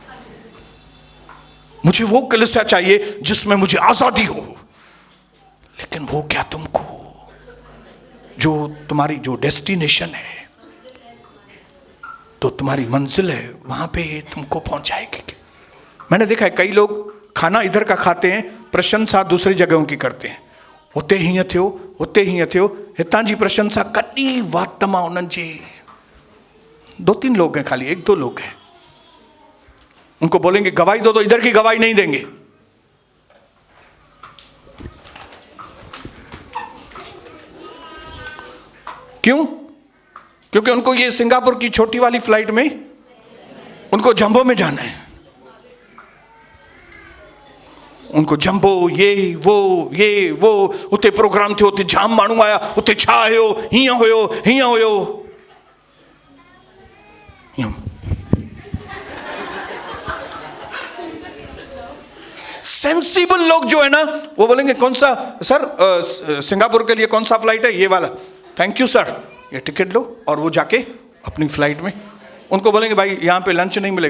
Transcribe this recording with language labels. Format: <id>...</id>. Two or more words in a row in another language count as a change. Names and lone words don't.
<hi>मुझे वो कलीसिया चाहिए जिसमें मुझे आजादी हो, लेकिन वो क्या तुमको जो तुम्हारी जो डेस्टिनेशन है, तो तुम्हारी मंजिल है, वहां पे तुमको पहुंचाएगी क्या? मैंने देखा है कई लोग खाना इधर का खाते हैं, प्रशंसा दूसरी जगहों की करते हैं।</hi> <sd>उते हीअं थियो, उते हीअं थियो, हितां जी प्रशंसा कॾहिं वात मां उन्हनि जी</sd> <hi>2-3 लोग हैं, खाली 1-2 लोग हैं। उनको बोलेंगे गवाही दो, तो इधर की गवाही नहीं देंगे। क्यों? क्योंकि उनको ये सिंगापुर की छोटी वाली फ्लाइट में उनको जंबो में जाना है। उनको जंबो ये वो</hi> <sd>उते प्रोग्राम थियो, उते जाम माण्हू आया, उते छा हुयो, हीअं हुयो।</sd> <hi>सेंसिबल लोग जो है ना, वो बोलेंगे कौन सा सर, सिंगापुर के लिए कौन सा फ्लाइट है? ये वाला।</hi> <en>thank you sir,</en> <hi>ये टिकट लो। और वो जाके अपनी फ्लाइट में उनको बोलेंगे भाई यहाँ पे लंच नहीं मिलेगा।</hi>